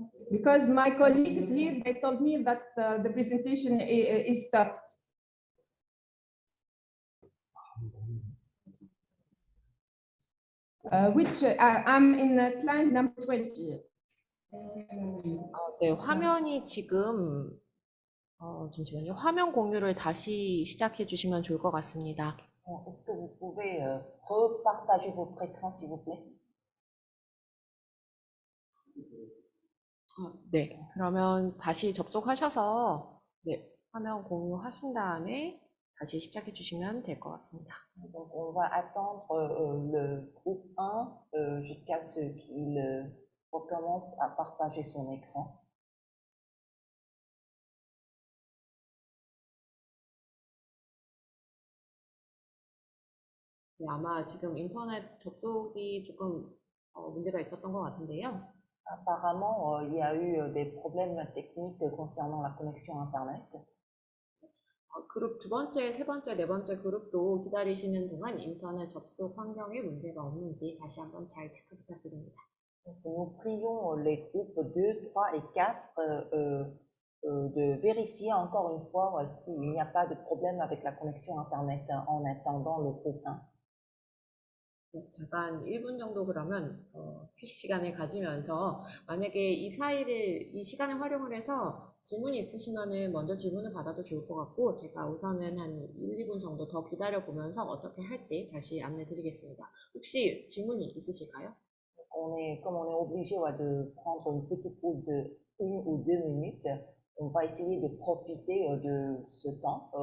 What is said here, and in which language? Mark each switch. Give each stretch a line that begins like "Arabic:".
English: Because my colleagues here, they told me that the presentation is stopped. Which I'm in slide number 20.
Korean: 네, 화면이 지금 잠시만요. 화면 공유를 다시 시작해 주시면 좋을 것 같습니다.
French: Est-ce que vous pouvez repartager votre écran, s'il vous plaît?
Korean: 네, 그러면 다시 접속하셔서 네, 화면 공유하신 다음에 다시 시작해 주시면 될 것 같습니다.
French: Donc, on va attendre le groupe 1 jusqu'à ce qu'il recommence à partager son écran.
Korean: 네, 아마 지금 인터넷 접속이 조금 문제가 있었던 것 같은데요.
French: Apparemment, il y a eu des problèmes techniques concernant la connexion Internet.
Korean: 그룹 두 번째, 세 번째, 네 번째 그룹도 기다리시는 동안 인터넷 접속 환경에 문제가 없는지 다시 한번 잘 체크 부탁드립니다.
French: Donc, nous prions les groupes 2, 3 et 4 de vérifier encore une fois s'il n'y a pas de problème avec la connexion Internet en attendant le groupe 1.
Korean: 잠깐 1분 정도 그러면 휴식 시간을 가지면서 만약에 이 사이를 이 시간을 활용을 해서 질문이 있으시면은 먼저 질문을 받아도 좋을 것 같고 제가 우선은 한 1, 2분 정도 더 기다려 보면서 어떻게 할지 다시 안내 드리겠습니다. 혹시 질문이 있으실까요?
French: Comme on est obligé de prendre une petite pause de 1 ou 2 minutes, on va essayer de profiter de ce temps.